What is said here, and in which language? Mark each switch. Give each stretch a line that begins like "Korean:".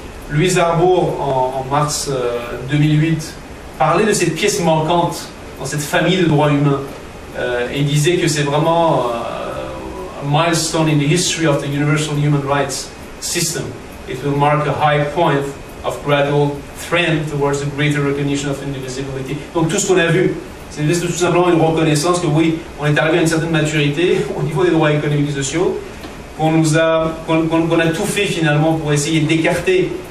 French: Louise Arbour, en mars 2008, parlait de cette pièce manquante dans cette famille de droits humains et disait que c'est vraiment
English: a milestone in the history of the universal human rights system. It will mark a high point of gradual trend towards a greater recognition of indivisibility.
French: Donc tout ce qu'on a vu, c'est tout simplement une reconnaissance que oui, on est arrivé à une certaine maturité au niveau des droits économiques et sociaux, qu'on a tout fait finalement pour essayer d'écarter